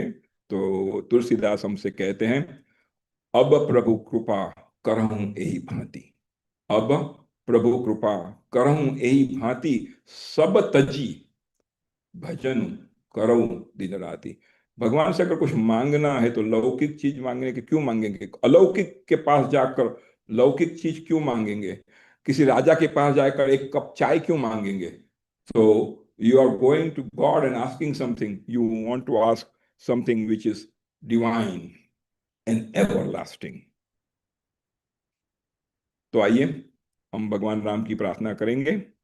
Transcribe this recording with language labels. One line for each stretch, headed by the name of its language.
Hindi: तो तुलसीदास हमसे कहते हैं, अब प्रभु कृपा करहूं यही भांति, अब प्रभु कृपा करहूं यही भांति, सब तजी भजन करऊं दिन राति। भगवान से अगर कुछ मांगना है तो लौकिक चीज मांगने के क्यों मांगेंगे? अलौकिक के पास जाकर लौकिक चीज क्यों मांगेंगे? किसी राजा के पास जाकर एक कप चाय क्यों मांगेंगे?
English: So you are going to God and asking something. You want to ask something which is divine and everlasting.
Hindi: तो आइए हम भगवान राम की प्रार्थना करेंगे।